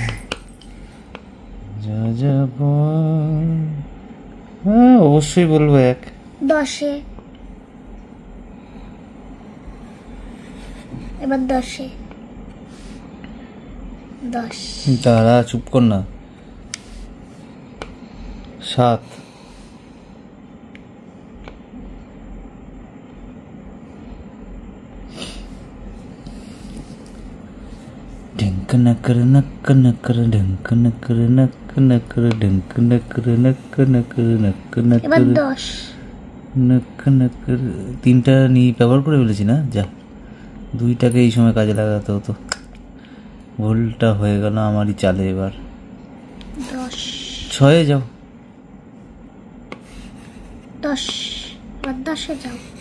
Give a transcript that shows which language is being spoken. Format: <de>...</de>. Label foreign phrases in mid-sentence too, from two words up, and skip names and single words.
<bn>যা যাব। হ্যাঁ অবশ্যই বলবো 1। 10-এ, এবার 10-এ। 10। দাঁড়া, চুপ কর না। 7। ढंक नकर नक नकर ढंक नकर नक नकर ढंक नकर नक नकर नक এবার नकर 10। নক নকর। 3টা নিয়ে ব্যবহার করে ফেলেছি না, যা 2টাকে এই সময় কাজে লাগাতে হতো। ভুলটা হয়ে গেল আমারই চালে। এবার 10। 6-এ যাও। 10, এবার 10-এ যাও।</bn>